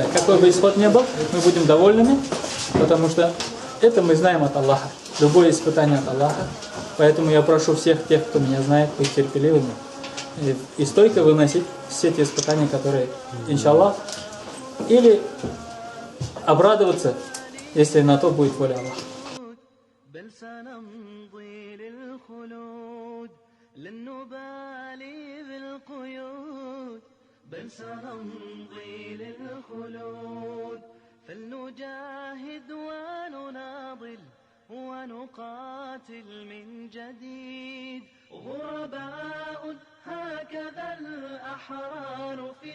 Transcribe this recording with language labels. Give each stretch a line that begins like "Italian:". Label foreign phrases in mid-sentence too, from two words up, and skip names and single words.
Russian: Какой бы исход ни был, мы будем довольными, потому что это мы знаем от Аллаха. Любое испытание от Аллаха. Поэтому я прошу всех тех, кто меня знает, быть терпеливыми и стойко выносить все те испытания, которые, иншаллах, или обрадоваться, если на то будет воля Аллаха.
Arabic: بل سنمضي للخلود لن نبالي بالقيود بل سنمضي للخلود فلنجاهد ونناضل ونقاتل من جديد غرباء هكذا الأحرار